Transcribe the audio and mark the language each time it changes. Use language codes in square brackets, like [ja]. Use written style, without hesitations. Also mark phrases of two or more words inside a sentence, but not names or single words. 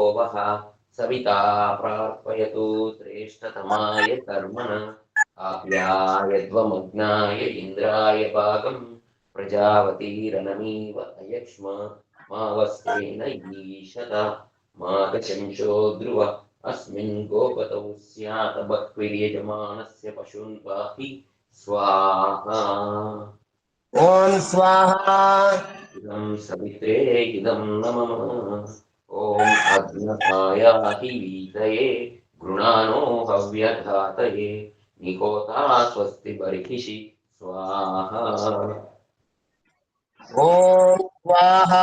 [sa] వః సవితా ప్రార్పయతు శ్రేష్టతమాయ కర్మణ ఆప్యాయధ్వమగ్నాయ ఇంద్రాయ భాగం ప్రజావతీరణమీవ అయక్ష్మ మావస్త్రేణ ఈశత మాగశంశో ధ్రువ అస్మిన్ గోపతౌ స్యాత బహ్విర్యజమానస్య పశూన్ పాహి స్వాహా ఓం స్వాహా इदं सवित्रे इदं नमः ॐ अग्नसायाहि वीतये गृणानो हव्यघातये निकोता स्वस्ति बर्हिषि स्वाहा ఓం స్వాహా